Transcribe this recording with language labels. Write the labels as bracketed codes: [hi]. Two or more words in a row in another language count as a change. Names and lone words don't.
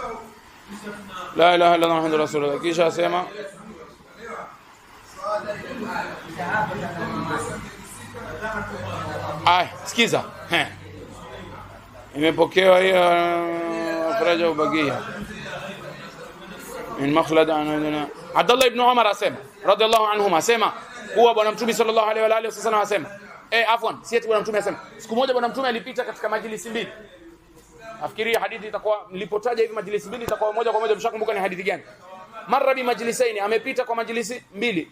[ar] لا إله إلا الله محمد رسول الله. [sw] Kisha asema sikiza. Imepokewa hiyo faraja ubagia min makhlad an Abdullah ibn Umar asema [ar] رضي الله عنهما, [sw] asema huwa bwana mtume [ar] صلى الله عليه وعلى آله وسلم [sw] asema si eti bwana mtume asema, siku moja bwana mtume alipita katika majlisi mbili. Nafikiria hadithi itakuwa, nilipotaja hivi majlisi mbili itakuwa moja kwa moja mshakumbuka ni hadithi gani. [ar] مر بمجلسين, [sw] amepita kwa majlisi mbili.